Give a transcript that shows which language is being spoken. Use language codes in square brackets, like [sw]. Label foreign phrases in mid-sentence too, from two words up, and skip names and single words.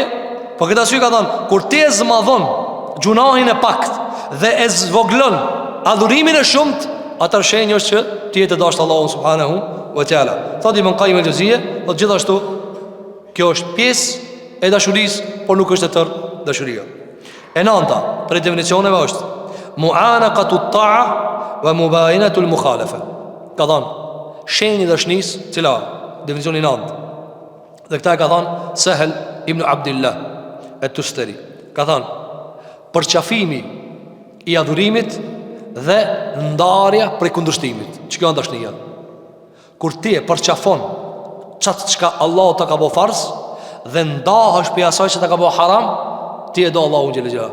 [sq] Po këtë arsye ka thënë, kur ti e zmadhon gjunahin e pakt dhe e zvoglon adhurimin e shumt, atë shenjë është që ti je të dashur Allahun [ar] سبحانه وتعالى. [sq] Thotë Ibn Qayyim al-Juzeyy, po gjithashtu kjo është pjesë e dashurisë, por nuk është e tërë dashuria. E nënta për definicioneve është [ar] معانقة الطاعة ومباينة المخالفة. [sq] Ka thënë shenjë e dashurisë, cila definicioni 9. Dhe këta e ka thënë Sahel ibn Abdullah at-Tustari. Ka thënë përqafimi i adhurimit dhe ndarja prej kundërshtimit. Ç'ka janë dashnia? Kur ti e përqafon çat çka Allahu ta ka bë farz dhe ndahesh për asaj që ta ka bë haram, ti e do Allahu [ar] جل جلاله.